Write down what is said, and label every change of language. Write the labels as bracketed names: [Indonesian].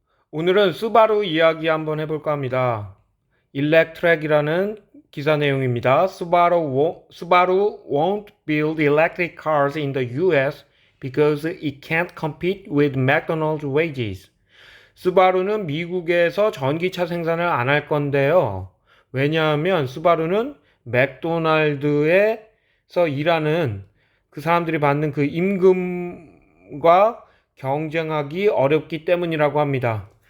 [Korean] 오늘은 수바루 이야기 한번 해볼까 합니다. 일렉트랙이라는 기사 내용입니다. [English] 수바루 won't build electric cars in the US because it can't compete with McDonald's wages. [Korean] 수바루는 미국에서 전기차 생산을 안 할 건데요. 왜냐하면 수바루는 맥도날드에서 일하는 그 사람들이 받는 그 임금과 경쟁하기 어렵기 때문이라고 합니다.